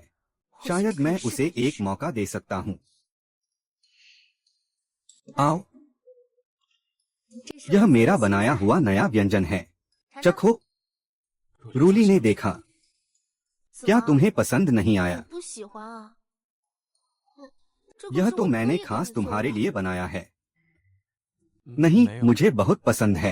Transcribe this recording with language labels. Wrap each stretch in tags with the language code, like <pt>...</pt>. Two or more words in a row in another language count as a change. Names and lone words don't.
<hi>शायद मैं उसे एक मौका दे सकता हूँ। आओ, यह मेरा बनाया हुआ नया व्यंजन है, चखो। रूली ने देखा। क्या तुम्हें पसंद नहीं आया?</hi> <zh>不喜欢啊。这</zh> <hi>यह</hi> <zh>可是</zh> <hi>तो</hi> <zh>我</zh> <hi>मैंने</hi> <zh>故意</zh> <hi>खास</hi> <zh>给你做的</zh> <hi>तुम्हारे लिए बनाया है। नहीं, मुझे बहुत पसंद है।</hi>